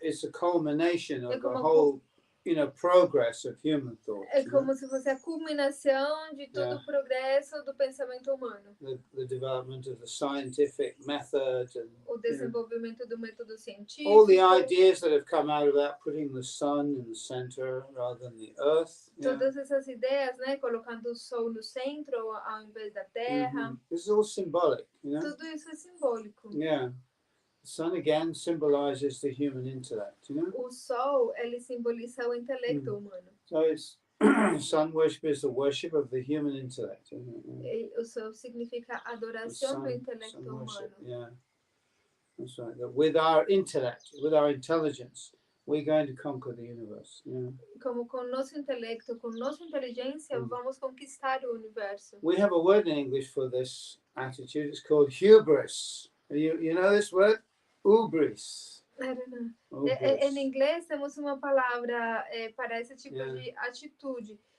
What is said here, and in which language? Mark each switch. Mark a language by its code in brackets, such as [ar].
[en] It's a culmination of the whole, progress of human thought. [pt] É como se fosse a culminação de todo o progresso do pensamento humano. [en] The development of the scientific method and [pt] o desenvolvimento do método científico. [en] All the ideas that have come out of that, putting the sun in the center rather than the earth. [pt] Todas essas ideias, né, colocando o sol no centro ao invés da terra. [en] This is all symbolic, [pt] Tudo isso é simbólico. [en] Yeah. The sun again symbolizes the human intellect, [pt] O sol, ele simboliza o intelecto humano. [en] So it's sun worship is the worship of the human intellect. [pt] O sol significa adoração do intelecto humano. [en] Yeah. That's right. That with our intellect, with our intelligence, we're going to conquer the universe. Yeah. [pt] Como com nosso intelecto, com nossa inteligência, vamos conquistar o universo. [en] We have a word in English for this attitude. It's called hubris. You know this word? Hubris. I don't know. [pt] Em inglês temos uma palavra para esse tipo de atitude